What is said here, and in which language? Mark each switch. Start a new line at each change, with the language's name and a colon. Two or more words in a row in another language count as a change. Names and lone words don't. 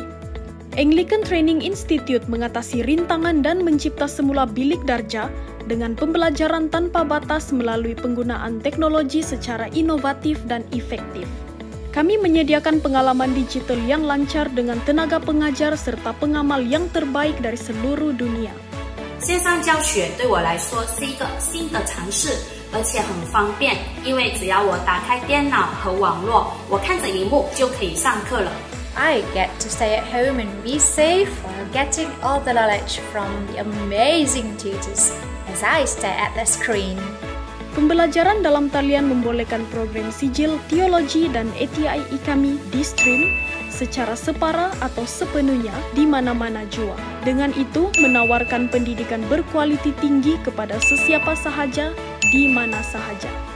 Malay: Anglican Training Institute mengatasi rintangan dan mencipta semula bilik darjah dengan pembelajaran tanpa batas melalui penggunaan teknologi secara inovatif dan efektif. Kami menyediakan pengalaman digital yang lancar dengan tenaga pengajar serta pengamal yang terbaik dari seluruh dunia.
Chinese: 线上教学对我来说是一个新的尝试，而且很方便，因为只要我打开电脑和网络，我看着荧幕就可以上课了。
English: I get to stay at home and be safe while getting all the knowledge from the amazing tutors as I stare at the screen.
Malay: Pembelajaran dalam talian membolehkan program sijil, teologi, dan ATI kami di-stream secara separa atau sepenuhnya di mana-mana jua. Dengan itu, menawarkan pendidikan berkualiti tinggi kepada sesiapa sahaja, di mana sahaja.